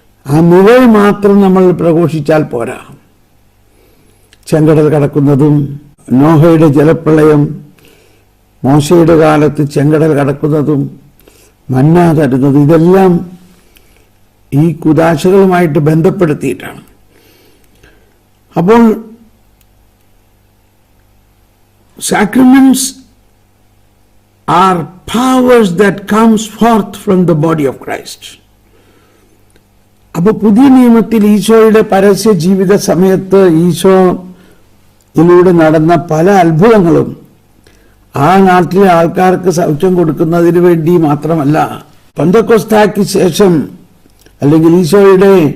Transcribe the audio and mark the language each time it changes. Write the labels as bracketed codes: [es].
[ml] ആ നിഴൽ മാത്രം നമ്മൾ പ്രഘോഷിച്ചാൽ പോരാ. ചെങ്കടൽ കടക്കുന്നതും നോഹയുടെ ജലപ്രളയം, മോശയുടെ കാലത്ത് ചെങ്കടൽ കടക്കുന്നതും മന്ന തരുന്നതും ഇതെല്ലാം ഈ കൂദാശകളുമായിട്ട് ബന്ധപ്പെടുത്തിയിട്ടാണ്. [en] അപ്പോൾ sacraments are powers that comes forth from the body of Christ. [ml] അപ്പോൾ പുതിയ നിയമത്തിൽ ഈശോയുടെ പരസ്യ ജീവിത സമയത്ത് ഈശോയിലൂടെ നടന്ന പല അത്ഭുതങ്ങളും ആ നാട്ടിലെ ആൾക്കാർക്ക് സൗഖ്യം കൊടുക്കുന്നതിന് വേണ്ടി മാത്രമല്ല, പെന്തക്കോസ്തായ്ക്ക് ശേഷം അല്ലെങ്കിൽ ഈശോയുടെ